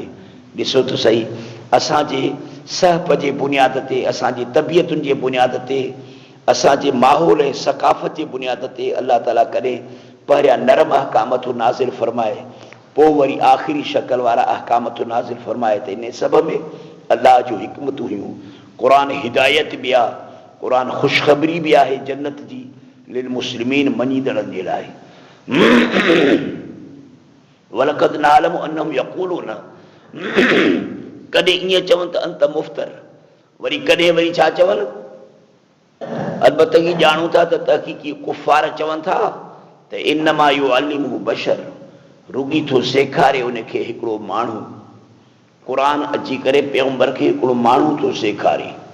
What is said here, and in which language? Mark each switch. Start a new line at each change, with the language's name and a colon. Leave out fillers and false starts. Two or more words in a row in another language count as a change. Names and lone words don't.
Sindhi: ॾिसो त सही, असांजे सहप जे बुनियाद ते, असांजी तबियतुनि जे बुनियाद ते, असांजे माहौल ऐं सकाफ़त जे बुनियाद ते अलाह ताला कॾहिं पहिरियां नरम अहकाम थो नाज़िल फरमाए, पोइ वरी आख़िरी शक्ल वारा अहकाम थो नाज़िल फरमाए। त इन सब में अलाह जूं हिकमतूं हुयूं। क़ुरान हिदायत बि आहे, क़ुरान ख़ुशख़बरी बि आहे जन्नत जी,
Arabic: للمسلمين,
Sindhi: मञीदड़नि जे लाइ।
Arabic: ولقد نعلم أنهم يقولون,
Sindhi: कॾहिं ईअं चवनि त
Arabic: أنت مفتر,
Sindhi: वरी कॾहिं वरी छा चवनि, अलबत्ते ही ॼाणूं था त तहक़ीक़ी कुफ़ार चवनि था त
Arabic: إنما يعلمه بشر,
Sindhi: रुगी थो सेखारे उनखे हिकिड़ो माण्हू क़ुरान अची करे पैगंबर खे हिकिड़ो माण्हू थो सेखारे